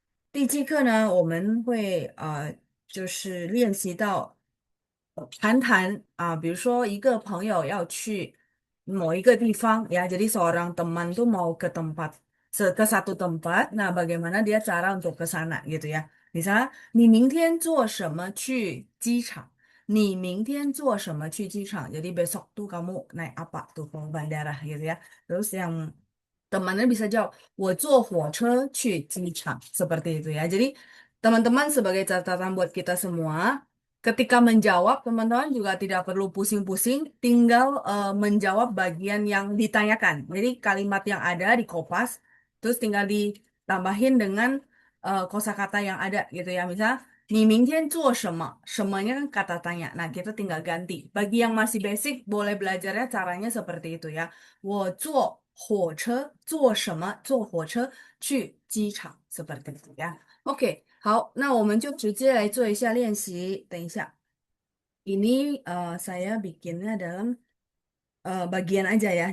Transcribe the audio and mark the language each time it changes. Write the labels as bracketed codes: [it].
[zh] 第7课呢，我们会就是练习到谈谈比如说一个朋友要去 [id] mau ke 地方 ya. Jadi seorang teman tuh mau ke tempat ke satu tempat. Nah, bagaimana dia cara untuk ke sana gitu ya. [zh] Misalnya, 你明天做什么去机场？你明天做什么去机场? [id] Jadi besok tuh kamu naik apa tuh ke bandara gitu ya. Terus yang temannya bisa jawab, [zh] 我坐火车去机场. [id] Seperti itu ya. Jadi teman-teman sebagai catatan buat kita semua, ketika menjawab, teman-teman juga tidak perlu pusing-pusing, tinggal menjawab bagian yang ditanyakan. Jadi kalimat yang ada di kopas, terus tinggal ditambahin dengan kosakata yang ada gitu ya. [zh] Misal, 你明天做什么? [id] Semuanya kan kata tanya. Nah, kita tinggal ganti. Bagi yang masih basic, boleh belajarnya caranya seperti itu ya. [zh] 我坐火车坐什么？坐火车去机场， [id] seperti itu ya. [zh] Oke, 好，那我们就直接来做一下练习。等一下， [id] ini saya bikinnya dalam bagian aja ya.